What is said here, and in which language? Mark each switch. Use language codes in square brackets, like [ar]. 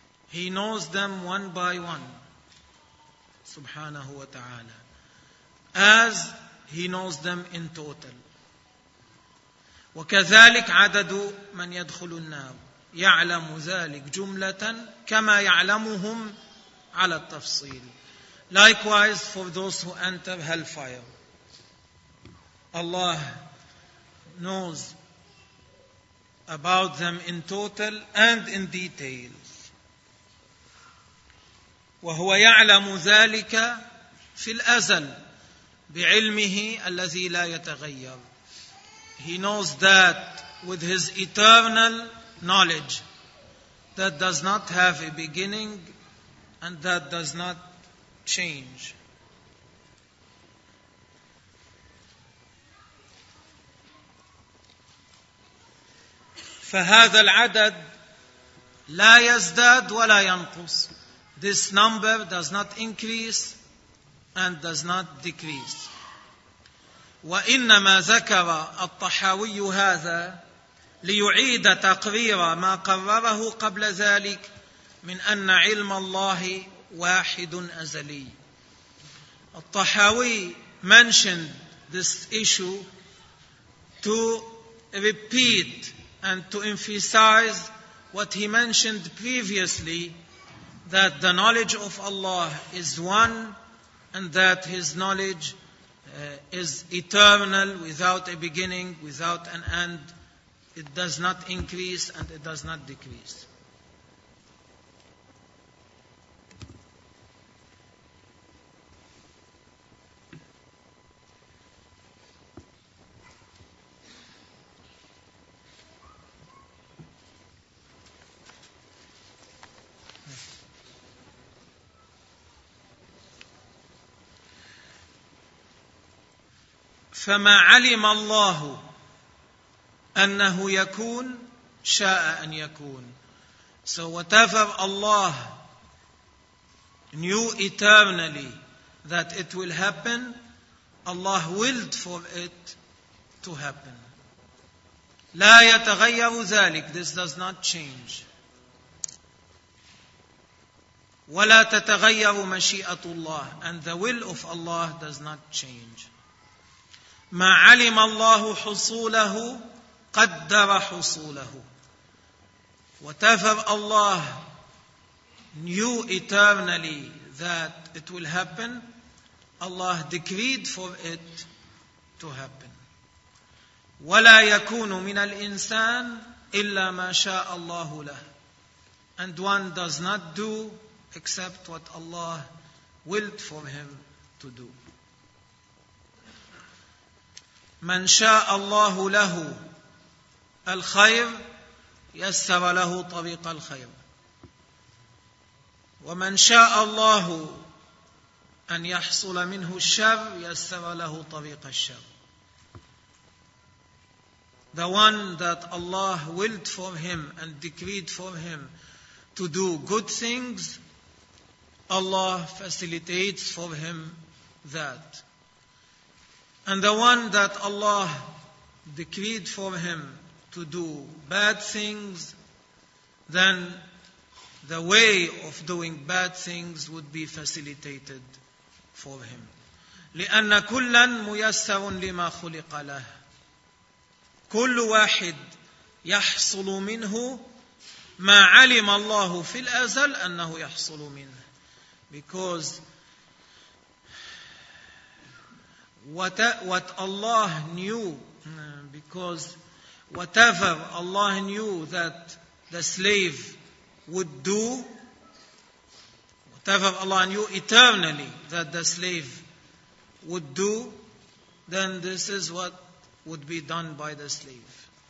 [en] He knows them one by one, subhanahu wa ta'ala, as he knows them in total. [ar] وكذلك عدد من يدخل النار يعلم ذلك جملة كما يعلمهم على التفصيل. [en] Likewise for those who enter hellfire, Allah knows about them in total and in details. [ar] وهو يعلم ذلك في الأزل بعلمه الذي لا يتغير. [en] He knows that with his eternal knowledge that does not have a beginning and that does not change. [ar] فهذا العدد لا يزداد ولا ينقص. [en] This number does not increase and does not decrease. [ar] وإنما ذكر الطحاوي هذا ليعيد تقرير ما قرره قبل ذلك من أن علم الله واحد أزلي. [en] الطحاوي mentioned this issue to repeat and to emphasize what he mentioned previously, that the knowledge of Allah is one and that his knowledge is eternal, without a beginning, without an end. It does not increase and it does not decrease. [ar] فما علم الله أنه يكون شاء أن يكون. [en] So whatever Allah knew eternally that it will happen, Allah willed for it to happen. [ar] لا يتغير ذلك. [en] This does not change. [ar] ولا تتغير مشيئة الله. [en] And the will of Allah does not change. [ar] ما علم الله حصوله قدر حصوله. [en] Whatever Allah knew eternally that it will happen, Allah decreed for it to happen. [ar] ولا يكون من الإنسان إلا ما شاء الله له. [en] And one does not do except what Allah willed for him to do. [ar] من شاء الله له الخير يسر له طريق الخير. ومن شاء الله أن يحصل منه الشر يسر له طريق الشر. [en] The one that Allah willed for him and decreed for him to do good things, Allah facilitates for him that. And the one that Allah decreed for him to do bad things, then the way of doing bad things would be facilitated for him. [ar] لِأَنَّ كُلًّا مُيَسَّرٌ لِمَا خُلِقَ لَهُ. كل واحد يحصل منه ما علم الله في الأزل أنه يحصل منه. [en] Because what Allah knew, because whatever Allah knew that the slave would do, whatever Allah knew eternally that the slave would do, then this is what would be done by the slave.